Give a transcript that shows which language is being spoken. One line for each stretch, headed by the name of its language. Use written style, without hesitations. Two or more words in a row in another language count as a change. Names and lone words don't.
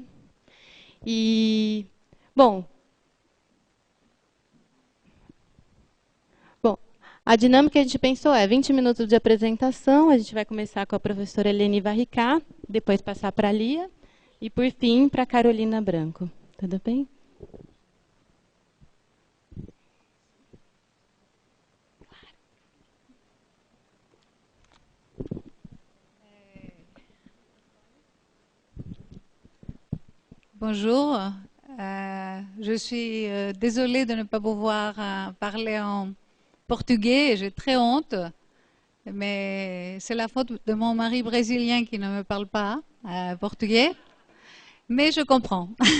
Portuguese: E, bom, a dinâmica que a gente pensou é 20 minutos de apresentação, a gente vai começar com a professora Eleni Varricá, depois passar para a Lia, e, por fim, para a Carolina Branco. Tudo bem?
French: Bonjour, je suis désolée de ne pas pouvoir parler en portugais, j'ai très honte, mais c'est la faute de mon mari brésilien qui ne me parle pas portugais, mais je comprends.